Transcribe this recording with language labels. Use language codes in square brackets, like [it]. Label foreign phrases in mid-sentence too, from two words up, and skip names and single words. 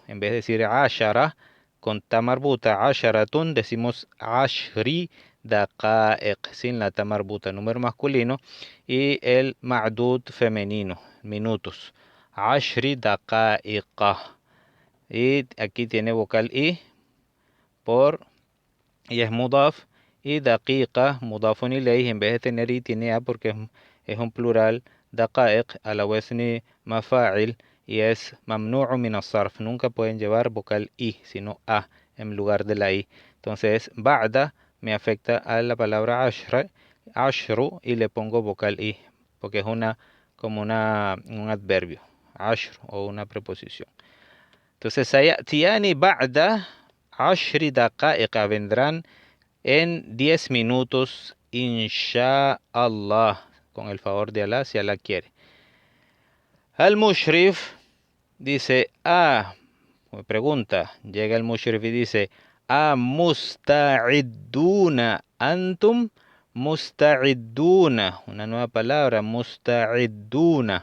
[es] En vez de decir ashara con tamarbuta, asharatun, decimos [ar] عشر دقائق [es] sin la tamarbuta, número masculino, y el ma'dud femenino, minutos. [ar] عشر دقائق. [es] Y aquí tiene vocal i y es mudaf. Y daqiqa, [ar] مضاف إليه, [es] en vez de tener i tiene a porque es un plural. [ar] دقائق على وزن مفاعل [es] y es [ar] ممنوع من الصرف. [es] Nunca pueden llevar vocal i, sino a en lugar de la i. Entonces ba'da me afecta a la palabra ashru y le pongo vocal i, porque es como un adverbio, ashru o una preposición. [ar] Entonces سيأتيان بعد عشر دقائق, [es] vendrán en 10 minutos, inshallah, con el favor de Allah, si Allah quiere. Al-Mushrif dice, me pregunta, llega el Mushrif y dice, [ar] مستعدون أنتم, [es] musta'idduna, una nueva palabra, musta'idduna.